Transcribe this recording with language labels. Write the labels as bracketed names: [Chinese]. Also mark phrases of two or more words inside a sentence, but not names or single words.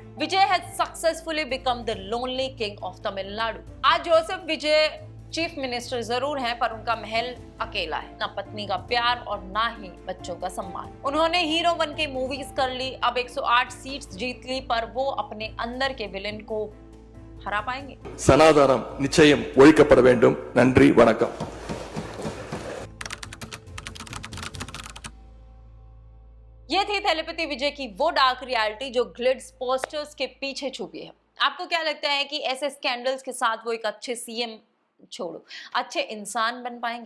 [English] Vijay has successfully become the lonely king of Tamil Nadu. [Hindi] आज जोसेफ विजय [English] chief minister [Hindi] जरूर हैं, पर उनका महल अकेला है, ना पत्नी का प्यार और ना ही बच्चों का सम्मान। उन्होंने हीरो बन के मूवीज कर ली, अब 108 सीट्स जीत ली, पर वो अपने अंदर के विलेन को हरा पाएंगे? [Tamil] சனாதானம் நிச்சயம் ஒழிக்கப்பட வேண்டும். நன்றி, வணக்கம். [Hindi] ये थी थेलेपति विजय की वो [English] dark reality [Hindi] जो [English] glitz posters [Hindi] के पीछे छुपी है। आपको क्या लगता है कि ऐसे स्कैंडल्स के साथ वो एक अच्छे सीएम छोड़ो अच्छे इंसान बन पाएंगे?